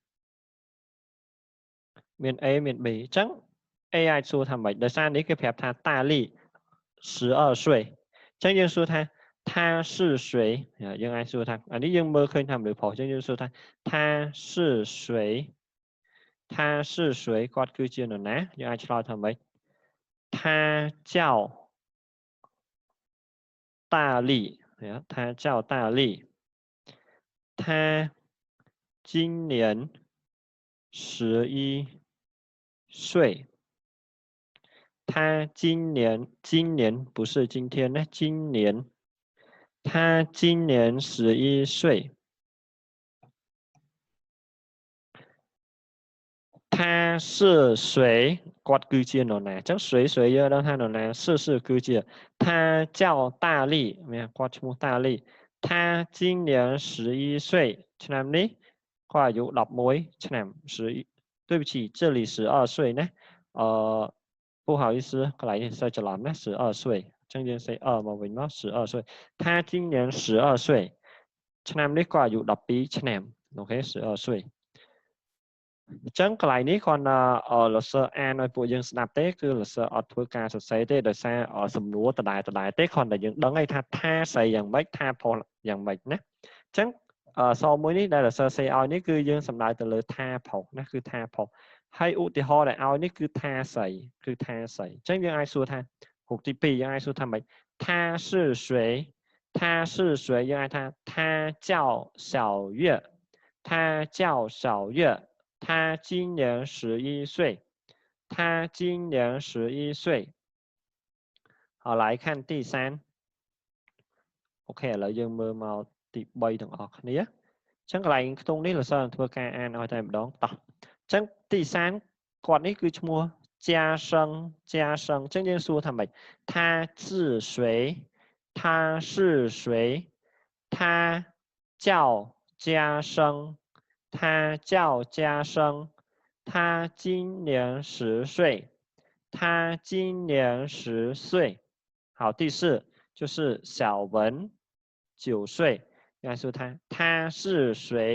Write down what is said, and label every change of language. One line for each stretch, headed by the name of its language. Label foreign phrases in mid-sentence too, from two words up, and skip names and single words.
Khmer: មាន A មាន B អញ្ចឹង A អាចសួរថាម៉េចដោយសារនេះគេប្រាប់ថាតាលី12岁អញ្ចឹងយើងសួរថា
Chinese: 他是谁
Khmer: យើងអាចសួរថាអានេះយើងមើលឃើញថាមនុស្សប្រុសអញ្ចឹងយើងសួរថា
Chinese: 他是谁
Khmer: គាត់គឺជានរណាយើងអាចឆ្លើយថាម៉េច
Chinese: 他叫大力他叫大力他今年11岁他今年不是今天呢他今年11岁他是谁
Khmer: គាត់គឺជានរណាអញ្ចឹង
Chinese: 谁
Khmer: យើងដឹងថានរណា
Chinese: 是
Khmer: គឺជា
Chinese: 他叫大力
Khmer: គាត់ឈ្មោះតាលី
Chinese: 他今年11岁
Khmer: ឆ្នាំនេះគាត់អាយុ11ឆ្នាំ
Chinese: 对不起这里12岁ណា不好意思
Khmer: កន្លែងនេះសើច្រឡំណា12岁អញ្ចឹងយើងសេ2មកវិញមក12 岁
Chinese: 他今年12岁
Khmer: ឆ្នាំនេះគាត់អាយុ12ឆ្នាំអូខេ12岁អញ្ចឹងកន្លែងនេះគាត់លោកសិស្សអានឲ្យពួកយើងស្ដាប់ទេគឺលោកសិស្សអត់ធ្វើការសរសេរទេ ដោយសារសំណួរដដែលទេគ្រាន់តែយើងដឹងថាស្អីយ៉ាងម៉េចថាផលយ៉ាងម៉េចណាអញ្ចឹងសមួយនេះដែលលោកសិស្សសេឲ្យនេះគឺយើងសំដៅទៅលើថាផុសណាគឺថាផុសហើយឧទាហរណ៍ដែលឲ្យនេះគឺថាស្អីគឺថាស្អីអញ្ចឹងយើងអាចសួរថា រូបទី2យើងអាចសួរថាម៉េច
Chinese: 他是谁他是谁
Khmer: យើងអាចថា
Chinese: 他叫小月他叫小月他今年11岁他今年11岁好来看第3
Khmer: អូខេឥឡូវយើងមើលមកទី3ទាំងអស់គ្នា អញ្ចឹងកន្លែងខ្ទង់នេះលោកសិស្សធ្វើការអានឲ្យតែម្ដងតោះអញ្ចឹង ទី3គាត់នេះគឺឈ្មោះ
Chinese: 家生
Khmer: អញ្ចឹងយើងសួរថាម៉េច
Chinese: 他是谁他是谁他叫家生他叫家生他今年10岁他今年10岁好第4就是小文9岁要说他是谁